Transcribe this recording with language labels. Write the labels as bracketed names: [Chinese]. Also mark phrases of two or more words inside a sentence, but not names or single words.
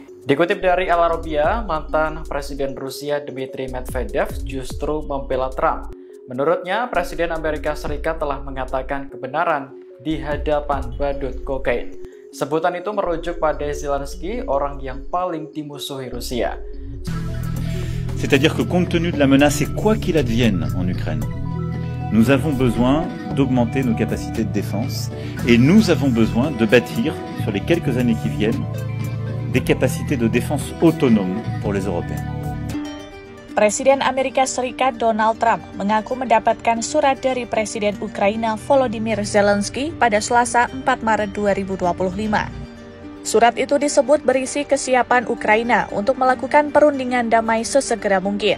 [Indonesian] Dikutip dari Al Arabiya, mantan Presiden Rusia Dmitry Medvedev justru membela Trump. Menurutnya, Presiden Amerika Serikat telah mengatakan kebenaran di hadapan badut kokain. Sebutan itu merujuk pada Zelensky, orang yang paling dimusuhi Rusia. [French] C'est-à-dire que compte tenu de la menace et quoi qu'il advienne en Ukraine, nous avons besoin d'augmenter nos capacités de défense et nous avons besoin de bâtir sur les quelques années qui viennent des capacités de défense autonomes pour les Européens. [Indonesian] Presiden Amerika Serikat Donald Trump mengaku mendapatkan surat dari Presiden Ukraina Volodymyr Zelensky pada Selasa 4 Maret 2025. Surat itu disebut berisi kesiapan Ukraina untuk melakukan perundingan damai sesegera mungkin.